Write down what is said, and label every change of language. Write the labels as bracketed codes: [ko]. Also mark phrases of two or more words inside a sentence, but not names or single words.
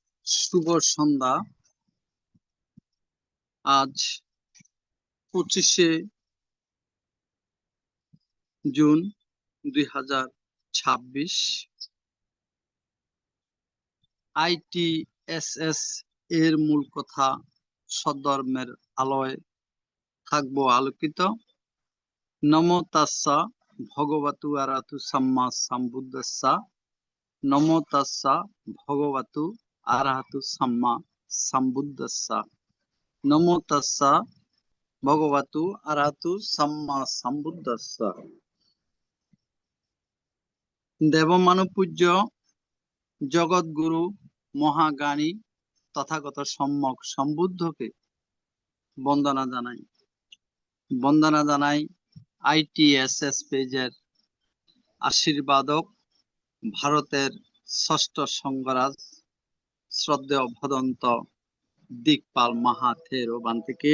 [bn] শুভ সন্ধ্যা। আজ 25শে জুন 2026। ITSS এর মূল কথা সদ্ধর্মের আলোয় থাকবো আলোকিত। [pi] নমো তাস্সা ভগবতু আরাতু সাম্মা সাম্বুদ্দাস্সা। নমো তাস্সা ভগবতু আরাহাতু সাম্মা সাম্বুদ্দাস্সা। নমো তাস্সা ভগবতু আরাহাতু সাম্মা সাম্বুদ্দাস্সা। [bn] দেবমানব পূজ্য জগৎগুরু মহাজ্ঞানী তথাগত সম্যক সম্বুদ্ধকে বন্দনা জানাই। বন্দনা জানাই ITSS পেজের আশীর্বাদক ভারতের ষষ্ঠ সঙ্গরাজ শ্রদ্ধেয় ভদন্ত দিকপাল মাহাথেরো বান্তিকে।